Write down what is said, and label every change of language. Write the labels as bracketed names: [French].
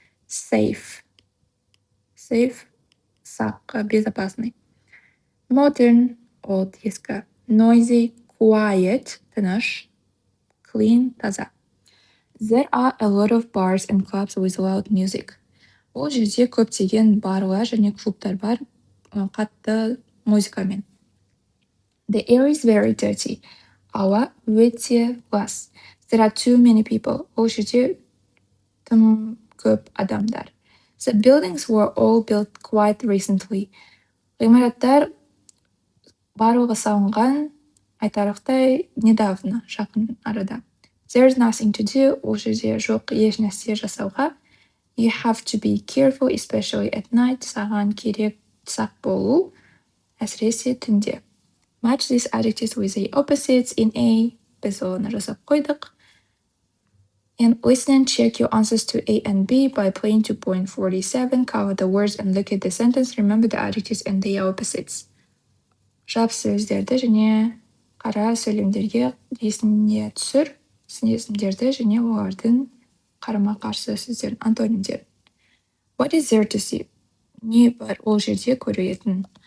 [Kazakh] Safe, сақ, безопасный. [English] Modern, old, ескі. Noisy, quiet, тыныш. Clean, таза. There are a lot of bars and clubs with loud music. [Kazakh] Ол жерде көптеген барлар және клубтар бар, қатты музыкамен. [English] The air is very dirty. [Kazakh] Ауа өте лас. [English] There are too many people. [Kazakh] Ол жерде тым көп адамдар. [English] The buildings were all built quite recently. [Kazakh] Ғимараттар барлығы салынған айтарлықтай недавно, жақын арада. [English] There's nothing to do. [Kazakh] Ол жерде жоқ еш нәрсе жасауға. [English] You have to be careful, especially at night. [Kazakh] Саған керек сақ болу, әсіресе түнде. [English] Match these adjectives with the opposites in A. [Kazakh] Біз оны жасап қойдық. [English] And listen and check your answers to A and B by playing 2.47. Cover the words and look at the sentence. Remember the adjectives and the opposites. [Kazakh] Жап сөздерді және қара сөйлемдерге есіне түсір. Сын есімдерді және олардың қарама-қарсы сөздерін, антонимдерін. [English] What is there to see? [Kazakh] Не бар ол жерде көретін?